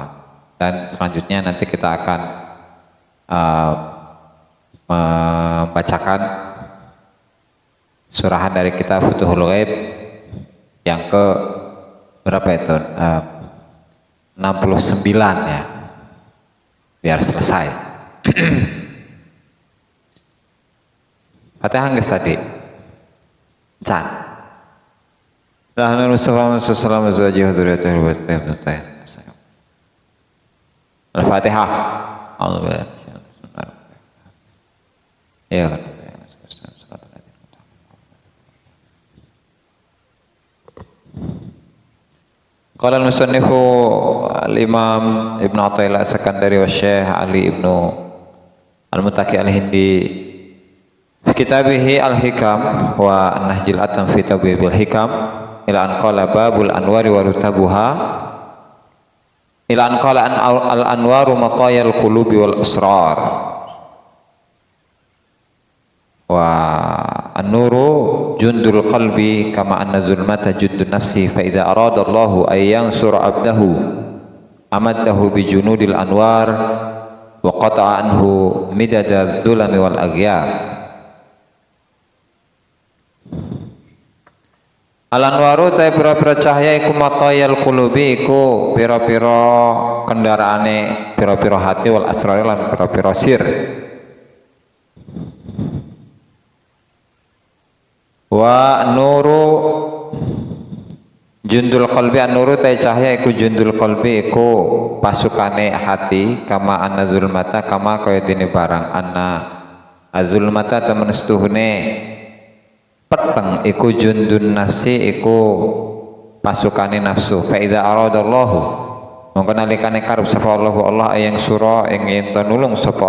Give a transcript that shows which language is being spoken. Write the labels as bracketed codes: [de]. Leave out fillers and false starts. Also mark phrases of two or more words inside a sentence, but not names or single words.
[id] Dan selanjutnya nanti kita akan membacakan surahan dari kitab Futuhul Ghaib yang ke berapa itu? 69 ya, biar selesai. [su] Fatihah geus tadi can Al-Fatihah. [id] Ya. [ar] قال المصنف الإمام ابن عطاء الله السكندري والشيخ علي ابن المتقي الهندي في كتابه الحكم والنهج الأتم في تبويب الحكم إلى أن قال باب الأنوار ورتبها إلى أن قال الأنوار مطايا القلوب والأسرار والنور جند القلب كما أن الظلمة جند النفس فإذا أراد الله أن ينصر عبده أمده بجنود الأنوار وقطع عنه مدد الظلم والأغيار. [jv] Al-anwaru ta pira-pira cahya iku [ar] مطايا القلوب, [jv] iku pira-pira kendaraane pira-pira hati, [ar] والأسرار [jv] lan pira-pira sir. [ar] والنور جند القلب, [jv] an-nuru ta cahya iku [ar] جند القلب, [jv] iku pasukane hati, [ar] كما أن الظلمة, [jv] kama kaya dene barang [ar] أن الظلمة [jv] temen setuhune peteng iku [ar] جند النفس, [jv] iku pasukane nafsu. [ar] فإذا أراد الله, [jv] mongko nalikane karep sapa Allah ayang sura ing ento nulung sapa